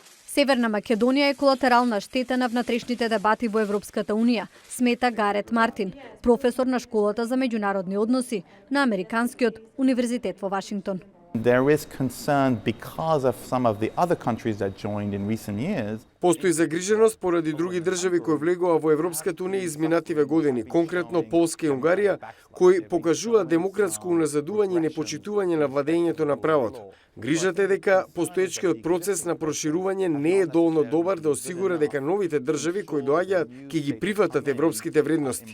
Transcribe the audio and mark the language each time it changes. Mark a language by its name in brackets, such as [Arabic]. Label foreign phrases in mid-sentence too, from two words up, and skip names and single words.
[Macedonian] Северна Македонија е колатерална штета на внатрешните дебати во Европската Унија, смета Гарет Мартин, професор на школата за меѓународни односи на Американскиот универзитет во Вашингтон. [English] There is concern because of some of the other countries that joined in recent years. [Macedonian] Постои загриженост поради други држави кои влегоа во Европската Унија изминативе години, конкретно Полска и Унгарија, кои покажуваат демократско уназадување и непочитување на владењето на правото. Грижата е дека постоечкиот процес на проширување не е доволно добар да осигура дека новите држави кои доаѓаат ќе ги прифатат европските вредности.